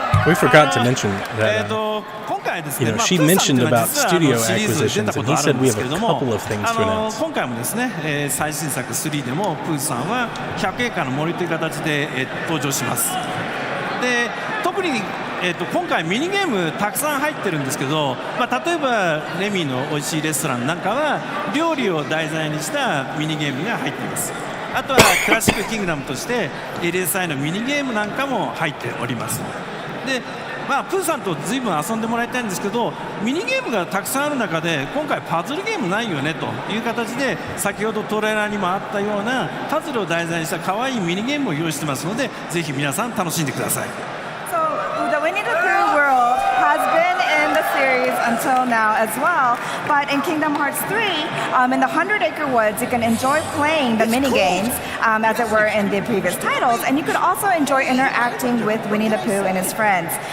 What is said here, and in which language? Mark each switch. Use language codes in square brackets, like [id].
[en] We forgot to mention that she mentioned about studio acquisitions, and he said we have a couple of things to announce. [ja] 今回もですね、最新作3でもプーさんは100エーカーの森という形で、登場します。で特に、今回ミニゲームたくさん入ってるんですけど、例えばレミの美味しいレストランなんかは料理を題材にしたミニゲームが入っています。あとはクラシックキングダムとして LSI のミニゲームなんかも入っております。でプーさんと随分遊んでもらいたいんですけど、ミニゲームがたくさんある中で今回パズルゲームないよねという形で、先ほどトレーラーにもあったようなパズルを題材にした可愛いミニゲームを用意してますので、ぜひ皆さん楽しんでください。 [en] So the Winnie the Pooh world has been in the series until now as well, but in Kingdom Hearts 3, in the 100-acre woods, you can enjoy playing the mini games, as it were in the previous titles, and you could also enjoy interacting with Winnie the Pooh and his friends.